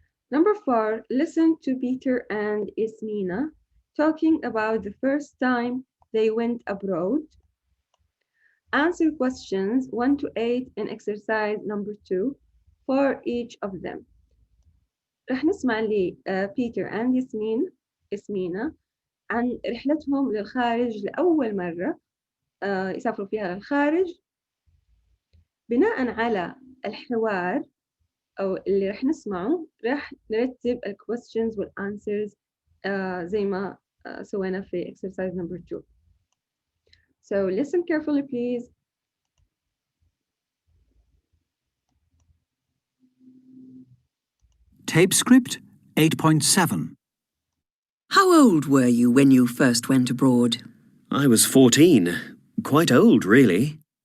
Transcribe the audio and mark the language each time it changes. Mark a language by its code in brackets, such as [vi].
[en] Number 4, listen to Peter and Ismina talking about the first time they went abroad. Answer questions 1 to 8 in exercise number 2 for each of them. [ar] رح نسمع لي بيتر and ياسمينة عن رحلتهم للخارج لأول مرة يسافروا فيها للخارج. بناء على الحوار أو اللي رح نسمعه رح نرتب ال questions وال answers زي ما سوينا في exercise number 2. [en] So listen carefully please. Tape script 8.7. How old were you when you first went abroad? I was 14. Quite old, really.